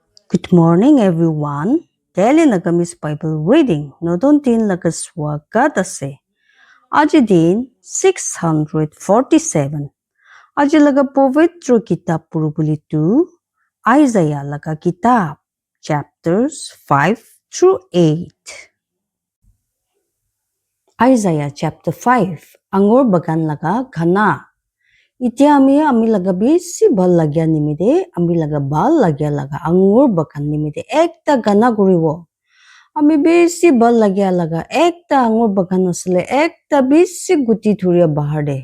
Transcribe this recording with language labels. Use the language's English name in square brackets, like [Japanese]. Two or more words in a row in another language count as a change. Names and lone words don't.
[English] Good morning, everyone. Daily Nagamis Bible reading. [Naga Pidgin] Nodon din lagaswagat ase. Aji din 647. Aji laga povitro kitab purubulitu. Isaiah laga kitab. [English] Chapters 5 through 8. Isaiah chapter 5. [Naga Pidgin] Angor bagan laga ghana. Itia ami laga bisi bal lagya nimide, ami laga bal lagya laga angur bakan nimide ekta gana guriwo. Ami bisi bal lagya laga ekta angur bakan asle ekta bisi guti thuria bahar de.